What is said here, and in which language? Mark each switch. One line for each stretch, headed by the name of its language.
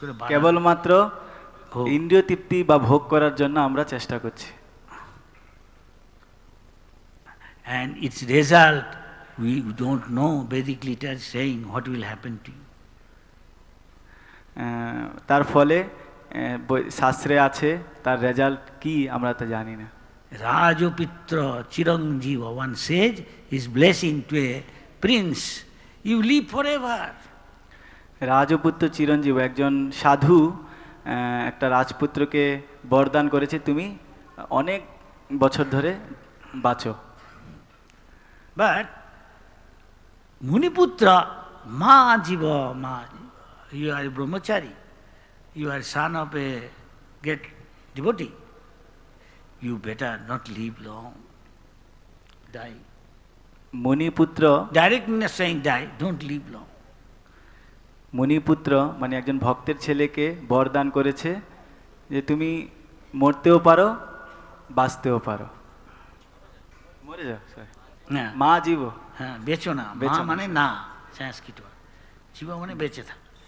Bangla: কেবলমাত্র ইন্দ্রিয় তৃপ্তি বা ভোগ করার জন্য আমরা চেষ্টা করছি।
English: And its result, we don't know. Vedic literature saying what will happen to you.
Bangla: তার ফলে শাস্ত্রে আছে, তার রেজাল্ট কি আমরা তা জানি না।
English: Rajapitra Chiranjiva, one sage, is blessing to a prince. You live forever.
Bangla: রাজপুত্র চিরঞ্জীব একজন সাধু একটা রাজপুত্রকে বরদান করেছে তুমি অনেক বছর ধরে বাঁচো।
English: But Muniputra,
Sanskrit: ma jiva, ma jiva.
English: You are a brahmachari. You are son of a great devotee. You better not live long. Die.
Bangla: মুনিপুত্র
English: Directly not saying die, don't live long.
Bangla: মুনিপুত্র মানে একজন ভক্তের ছেলেকে বরদান করেছে যে তুমি মরতেও পারো বাঁচতেও পারো। মরে যাও হ্যাঁ
Sanskrit: মা জীব
Bangla: হ্যাঁ বেচো না, মা বেচো না। মানে না সংস্কৃত, জীব মানে বেঁচে থাক।